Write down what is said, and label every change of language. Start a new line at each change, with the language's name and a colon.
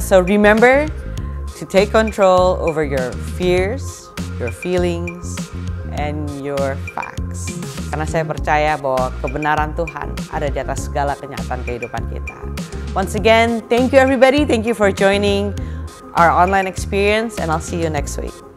English: So remember to take control over your fears, your feelings, and your facts.
Indonesian: Karena saya percaya bahwa kebenaran Tuhan ada di atas segala kenyataan kehidupan kita.
English: Once again, thank you everybody. Thank you for joining our online experience, and I'll see you next week.